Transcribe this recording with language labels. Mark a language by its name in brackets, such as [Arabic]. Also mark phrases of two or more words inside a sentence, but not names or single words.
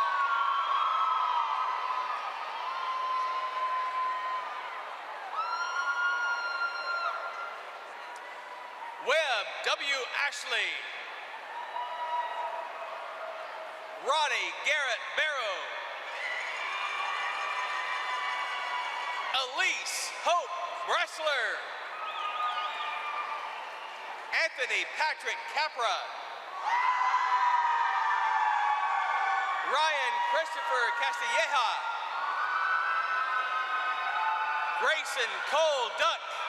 [English] Webb W. Ashley. Ronnie Garrett Barrow. Elise Hope Bressler. Anthony Patrick Capra. Ryan Christopher Castilleja. Grayson Cole Duck.